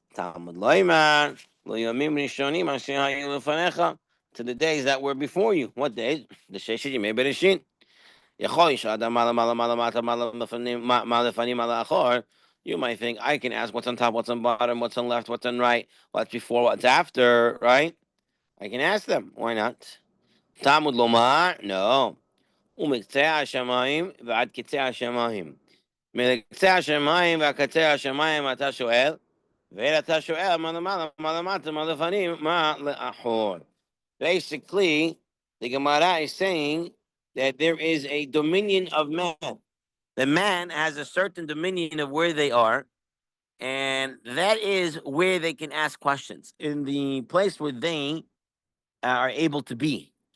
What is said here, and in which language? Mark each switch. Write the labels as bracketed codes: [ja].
[en] Talmud Loimar, to the days that were before you. What days? The Sheshit Yemei Bereshit. You might think I can ask what's on top, what's on bottom, what's on left, what's on right, what's before, what's after, right? I can ask them. Why not? Talmud Lomar, no. [he] ומקצה השמיים ועד קצה השמיים. מקצה השמיים ועד קצה השמיים אתה שואל, ואתה שואל מה למעלה, מה למטה, מה לפנים, מה לאחור. [en] Basically, the Gemara is saying that there is a dominion of man. The man has a certain dominion of where they are, and that is where they can ask questions, in the place where they are able to be.